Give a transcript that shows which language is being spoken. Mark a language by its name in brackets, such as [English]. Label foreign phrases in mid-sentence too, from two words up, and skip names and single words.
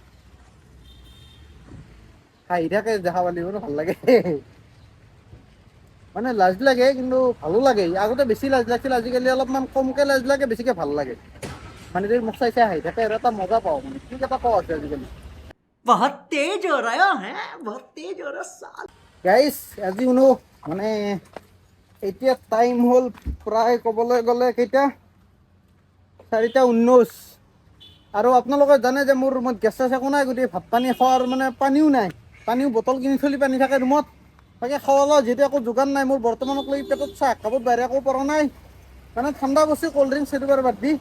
[Assamese] হাঁহি থাকে দেখা পালি মোৰ ভাল লাগে, মানে লাজ লাগে কিন্তু ভালো লাগে। আগতে বেছি লাজ লাগিছিল, আজিকালি অলপমান কমকে লাজ লাগে, বেছিকে ভাল লাগে। মানে যদি মোক চাই চাই হাঁহি থাকে আৰু এটা মজা পাওঁ, মানে ঠিক এটা পাওঁ আছে আজিকালি। [Hindi] बहुत तेज हो रहा है, बहुत तेज हो रहा साल। [Assamese] গাইজ আজি শুনো মানে এতিয়া টাইম হ'ল প্ৰায় ক'বলৈ গ'লে কেইটা 4:19, আৰু আপোনালোকে জানে যে মোৰ ৰুমত গেছ চেছ একো নাই, গতিকে ভাত পানী খোৱাৰ মানে পানীও নাই, পানীও বটল কিনি থলি পানী থাকে ৰুমত, তাকে খাৱা লোৱা যিহেতু একো যোগান নাই মোৰ বৰ্তমানক লৈ, পেটত চাহ কাপত বাহিৰে একো পৰা নাই, মানে ঠাণ্ডা বস্তু [English] cold drinks [Assamese] সেইটো বাৰু বাদ দি।